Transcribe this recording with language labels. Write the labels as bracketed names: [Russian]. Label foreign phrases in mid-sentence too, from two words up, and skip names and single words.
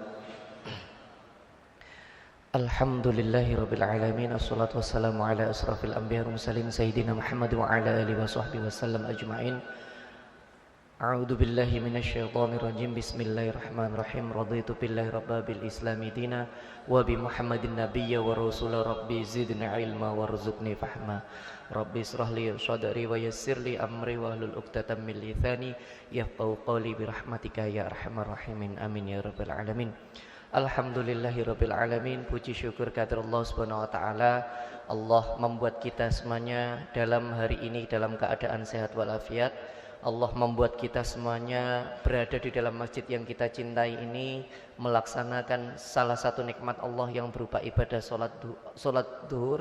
[Arabic] الحمد لله رب العالمين. الصلاة والسلام على أشرف الأنبياء والمرسلين سيدنا محمد وعلى آله وصحبه وسلم أجمعين. أعوذ بالله من الشيطان الرجيم. بسم الله الرحمن الرحيم. رضيت بالله ربا وبالإسلام دينا وبمحمد نبيا ورسولا. رب زدني علما وارزقني فهما. رب اشرح لي صدري ويسر لي أمري واحلل عقدة من لساني يفقهوا قولي برحمتك يا أرحم الراحمين. آمين يا رب العالمين. الحمد لله رب العالمين. [Indonesian] Puji syukur kepada Allah [Arabic] سبحانه وتعالى. [Indonesian] Allah membuat kita semuanya dalam hari ini dalam keadaan sehat walafiat. Allah membuat kita semuanya berada di dalam masjid yang kita cintai ini, melaksanakan salah satu nikmat Allah yang berupa ibadah salat duhur.